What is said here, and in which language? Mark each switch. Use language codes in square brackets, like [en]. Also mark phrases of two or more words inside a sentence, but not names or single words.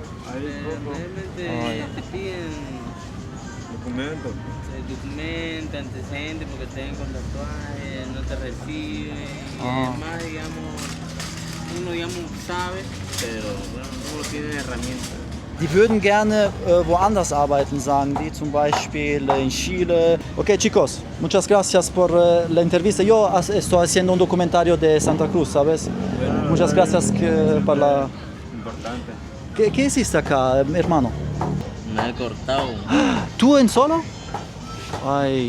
[es] Realmente te piden Documentos. documento, antecedentes porque te ven con tatuajes, no te reciben. Y Ah. además, uno sabe, pero bueno, uno tiene herramientas. [de] Die würden gerne woanders arbeiten, sagen die, zum Beispiel in Chile. [es] Ok, chicos, muchas gracias por la entrevista. Yo estoy haciendo un documentario de Santa Cruz, ¿sabes? Muchas gracias por la... Importante. ¿Qué hiciste acá, hermano? Me he cortado ¿Tú en solo? Ay,